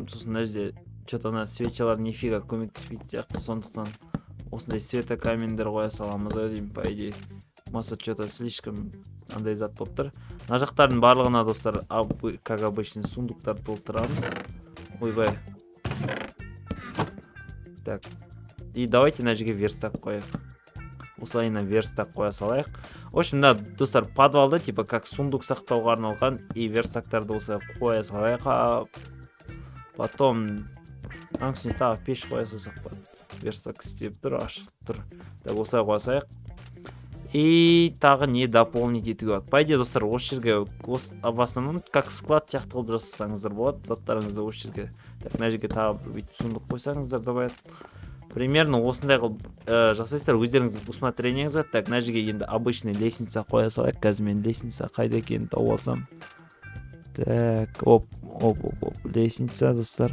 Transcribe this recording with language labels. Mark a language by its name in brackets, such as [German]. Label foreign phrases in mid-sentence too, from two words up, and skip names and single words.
[Kazakh] Сосын мына жерде что-то ана свечалар нифига көмектеспейді сияқты, сондықтан осындай светокамендер қоя саламыз деймін, [Russian] по идее. [Kazakh] Маса [Russian] что-то слишком [Kazakh] андай зат болып тұр. Мына жақтардың барлығына, достар, [Russian] как обычно, [Kazakh] сундуктар толтырамыз. Ойбай. Так. [Russian] И давайте [Kazakh] мына жерге верстак қояйық. Осылайына верстак қоя салайық. [Russian] В общем, да, [Kazakh] достар, подвалда, [Russian] типа, как сундук [Kazakh] сақтауға арналған, и верстактарды осылай қоя салайық. Потом, аңсіне тағы пеш қоя салсақ па. Верстак істеп тұр, ашық тұр. Так, осылай қоя салайық. И тағы не дополнить етуге болады. [Russian] По идее, [Kazakh] достар, осы жерге, [Russian] в основном, как склад [Kazakh] сияқты қылып жасасаңыздар болады, заттарыңызды осы жерге. Так, мына жерге тағы бір сундук қойсаңыздар да болады. Примерно осындай қылып жасайсыздар, өздеріңіз усмотрениеңізге. Так, мына жерге енді обычный лестница қоя салайық. Қазір мен лестница қайда екенін тауып алсам. Так, оп, лестница, достар.